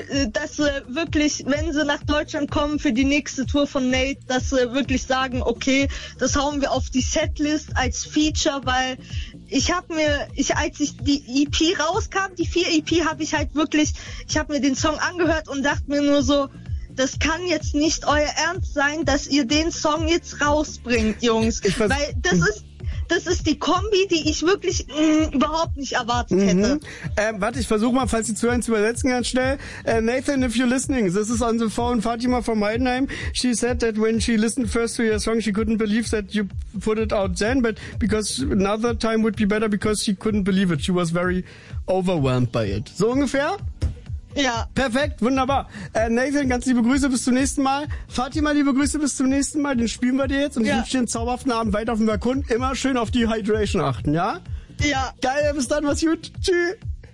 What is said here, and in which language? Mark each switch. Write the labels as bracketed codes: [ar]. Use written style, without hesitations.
[de] dass sie wirklich, wenn sie nach Deutschland kommen für die nächste Tour von Nate, dass sie wirklich sagen, okay, das hauen wir auf die Setlist als Feature, weil ich habe mir den Song angehört und dachte mir nur so, das kann jetzt nicht euer Ernst sein, dass ihr den Song jetzt rausbringt, Jungs. Weil das ist die Kombi, die ich wirklich überhaupt nicht erwartet hätte. Warte, ich versuche mal, falls Sie zuhören, zu übersetzen ganz schnell. [en] Nathan, if you're listening, this is on the phone, Fatima from Heidenheim. She said that when she listened first to your song, she couldn't believe that you put it out then, but because another time would be better, because she couldn't believe it. She was very overwhelmed by it. [de] So ungefähr? Ja. Perfekt, wunderbar. Nathan, ganz liebe Grüße, bis zum nächsten Mal. Fatima, liebe Grüße, bis zum nächsten Mal. Den spielen wir dir jetzt und ich wünsche dir einen zauberhaften Abend weiter auf dem Balkon. Immer schön auf die Hydration achten, ja? Ja. Geil, bis dann, mach's gut. Tschüss.